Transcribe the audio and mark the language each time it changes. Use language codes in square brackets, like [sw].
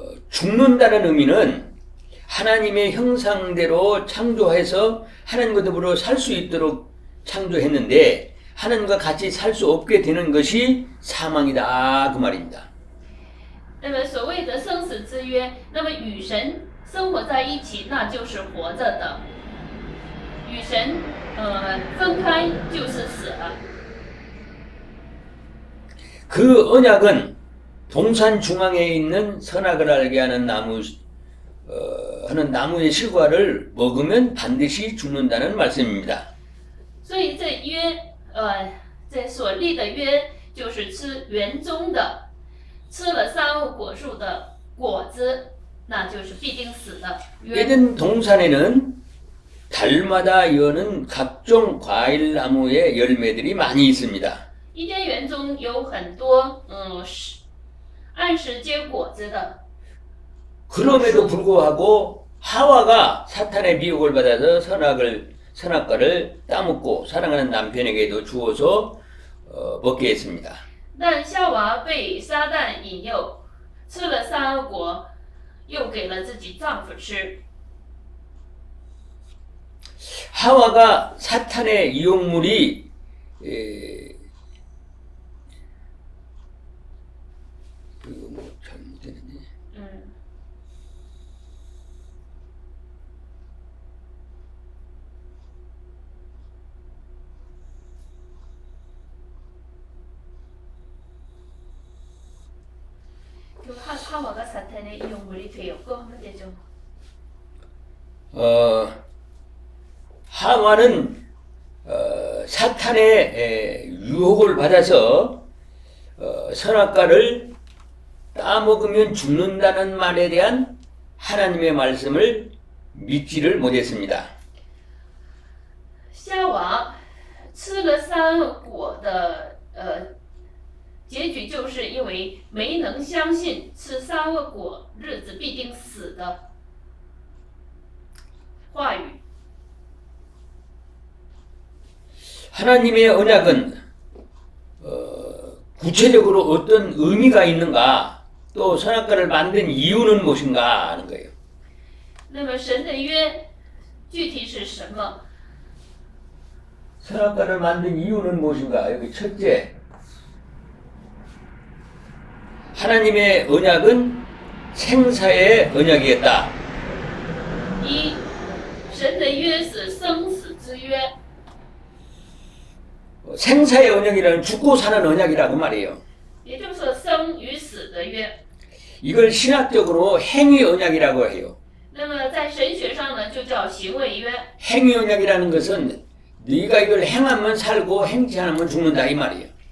[ko] 죽는다는 의미는 하나님의 형상대로 창조해서 하나님과 더불어 살 수 있도록 창조했는데 하나님과 같이 살 수 없게 되는 것이 사망이다 그 말입니다. [zh] 那么所谓的生死之约，那么与神生活在一起，那就是活着的；与神分开就是死了。 [ko] 그 언약은 동산 중앙에 있는 선악을 알게 하는 나무의 실과를 먹으면 반드시 죽는다는 말씀입니다. [zh] 所以这约，这所立的约就是吃园中的，吃了善恶果树的果子，那就是必定死的约。 [ko] 에덴 동산에는 달마다 여는 각종 과일 나무의 열매들이 많이 있습니다. [zh] 伊甸园中有很多按时结果子的， [ko] 그럼에도 불구하고 하와가 사탄의 미혹을 받아서 선악과를 따먹고 사랑하는 남편에게도 주어서 먹게 했습니다. [zh] 但夏娃被撒旦引诱，吃了善恶果，又给了自己丈夫吃。 [ko] 하와가 사탄의 이용물이 잘못됐네. 就하와가 사탄의 이용물이 되었고 하면 되죠. 하와는 사탄의 유혹을 받아서 선악과를 따먹으면 죽는다는 말에 대한 하나님의 말씀을 믿지를 못했습니다. [zh] 夏娃吃了善恶果的结局就是因为没能相信吃善恶果日子必定死的话语。 [ko] 하나님의 언약은 구체적으로 어떤 의미가 있는가 또 선악과를 만든 이유는 무엇인가 하는 거예요. [zh] 那么神的约具体是什么？ [ko] 선악과를 만든 이유는 무엇인가? 여기 첫째, 하나님의 언약은 생사의 언약이었다. [zh] 一，神的约是生死之约， [ko] 생사의 언약이라는 죽고 사는 언약이라고 말이에요. [zh] 也就是说生与死的约。 [ko] 이걸 신학적으로 행위 언약이라고 해요. [zh] 那么在神学上呢，就叫行为约。 [ko] 행위 언약이라는 것은 네가 이걸 행하면 살고 행치 않으면 죽는다 이 말이에요.